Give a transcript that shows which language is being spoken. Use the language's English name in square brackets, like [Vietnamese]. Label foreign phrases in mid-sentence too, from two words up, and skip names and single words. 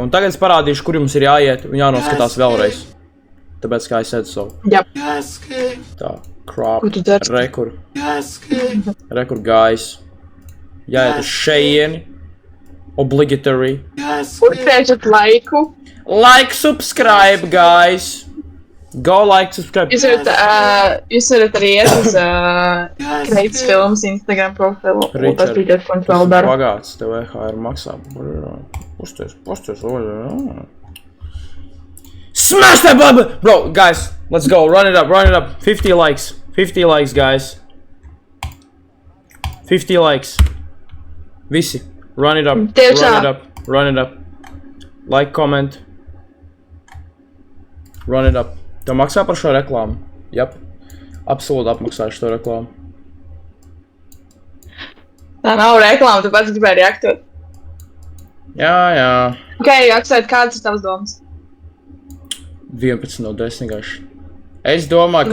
[Latvian] Un tagad es parādīšu, kur jums ir jāiet un jānoskatās vēlreiz. Tāpēc, kā es edzu savu. Jā. Tā, crop, Ko tu dari? rekur, guys. Jāiet uz šeieni. Obligatory. Uzspiežat laiku. [English] Like, subscribe, guys. Go like, subscribe. [Latvian] Jūs varat arī iet uz Kreits filmas Instagram profilu. Un paskatīties, ko viņš vēl dara. Pagāds, tev EHR maksā. Pusties. [English] Smash that button! Bro, guys, let's go. Run it up. 50 likes. 50 likes, guys. 50 likes. Visi. Run it up. [Latvian] Tiešām. [English] Run it up. Like, comment. Run it up. [Latvian] Tev maksā par šo reklāmu? Jep. Absolūti apmaksāšu šo reklāmu. Tā nav reklāma, tu pats gribēji reaktot. Jā. Ok, Aksēt, kādas ir tavas domas? 11 no 10 gaši. Es domāju,